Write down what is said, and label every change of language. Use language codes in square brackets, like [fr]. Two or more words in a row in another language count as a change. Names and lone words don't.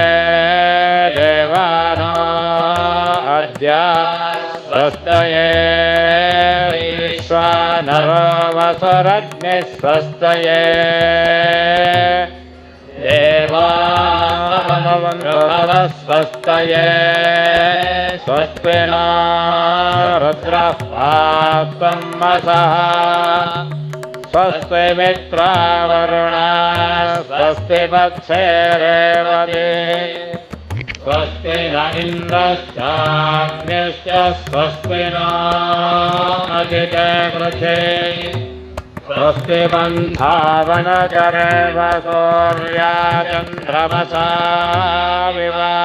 [sa] ദേവാനോ അദ്യ സ്വസ്തയേ വിശ്വാനരോ വസുരഗ്നി സ്വസ്തയേ ദേവാനവന്തു സ്വസ്തയേ സ്വസ്തി नो रुद्रः पात्वं वसः स्वस्ति मित्रावरुणा स्वस्ति पक्षैरेवतिः स्वस्ति न इन्द्रश्चाग्निश्च स्वस्ति नो अदिते पृथे स्वस्ति बन्धावनचरेव सूर्याचन्द्रमसा विव